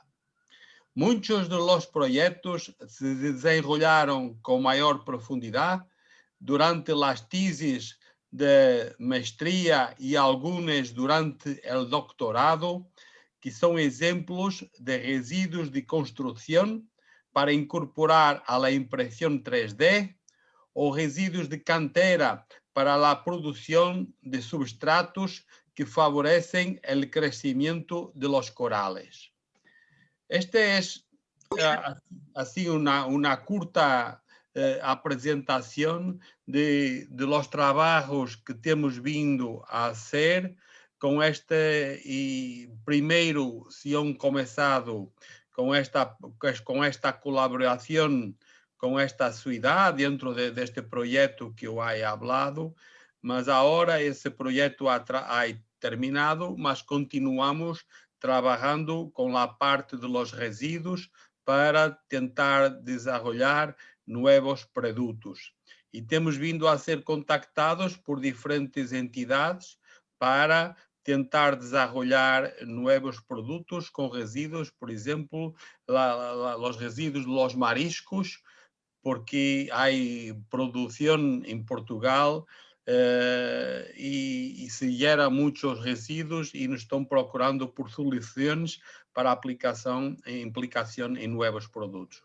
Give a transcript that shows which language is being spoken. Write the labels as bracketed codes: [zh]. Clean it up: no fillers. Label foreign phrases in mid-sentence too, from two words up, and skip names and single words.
[pt] Muitos dos projetos se desenvolveram com maior profundidade durante as teses de maestria e algumas durante o doutorado, que são exemplos de resíduos de construção para incorporar [es] a la [pt] impressão 3D ou resíduos de cantera para a produção de substratos que favorecem o crescimento [es] de los corales. [pt] Esta é assim uma curta apresentação [es] de los [pt] trabalhos que temos vindo a fazer com e primeiro se han começado com esta colaboração com esta cidade dentro deste projeto que eu [es] he hablado, [pt] mas agora esse projeto [es] ha terminado, [pt] mas [es] continuamos trabajando con la parte de los residuos [pt] para tentar [es] desarrollar nuevos productos. Y [pt] temos vindo a ser contactados [es] por diferentes entidades [pt] para tentar [es] desarrollar nuevos productos con residuos, por ejemplo, los residuos de los mariscos, porque hay producción en Portugal y se gera muchos residuos y nos están procurando por soluciones para implicación en nuevos productos.